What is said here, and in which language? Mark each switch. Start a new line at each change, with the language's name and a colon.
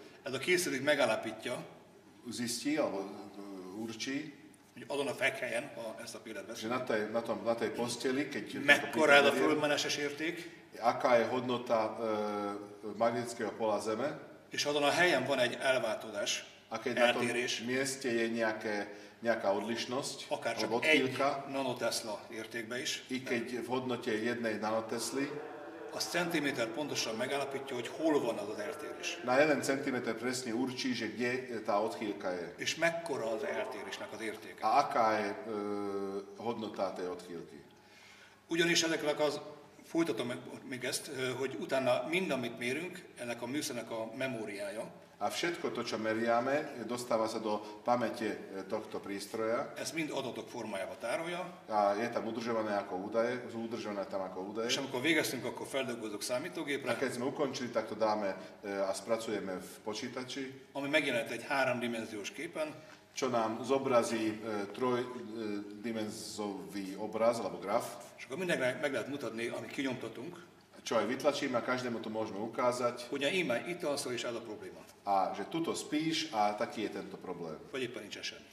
Hungarian: Ez a készülék megállapítja,
Slovak: zistí, alebo určí,
Hungarian: hogy azon a fekhelyen, ha ezt a példát veszünk,
Slovak: na tej posteli, keď
Hungarian: mekkora ez a földmágneses érték,
Slovak: aká je hodnota magnetického pola Zeme,
Hungarian: és azon a helyen van egy elváltozás,
Slovak: a keď na tom mieste je nejaká odlišnosť,
Hungarian: akár csak egy nanotesla értékbe is,
Slovak: i keď v hodnote 1 nanotesly,
Hungarian: az centiméter pontosan megállapítja, hogy hol van az az eltérés.
Slovak: Na 1 centiméter presne určí, že kde tá odchýlka je.
Hungarian: És mekkora az eltérésnek az értéke.
Slovak: A aká je hodnota tej odchýlky.
Hungarian: Ugyanis ezeknek folytatom még ezt, hogy utána mind, amit mérünk, ennek a műszernek a memóriája.
Slovak: A všetko to, čo meriame, dostáva sa do pamäte tohto prístroja.
Hungarian: Ez mind adatok formájába tárolja.
Slovak: A je tam udržované ako údaje,
Hungarian: És amikor végeztünk, akkor feldolgozzuk számítógépre.
Slovak: A keď sme ukončili, tak to dáme a spracujeme v počítači.
Hungarian: Ami megjelent egy 3-dimenziós képen.
Slovak: čo nám zobrazí trojdimenzový obraz alebo graf.
Hungarian: És akkor mindenkinek meg lehet mutatni, amit kinyomtatunk.
Slovak: Čo aj vytlačíme a každému to môžeme ukázať.
Hungarian: Ugye íme itt alszol és ez a probléma.
Slovak: A že tuto spíš a taký je tento problém.
Hungarian: Vagy éppen nincsen semmi.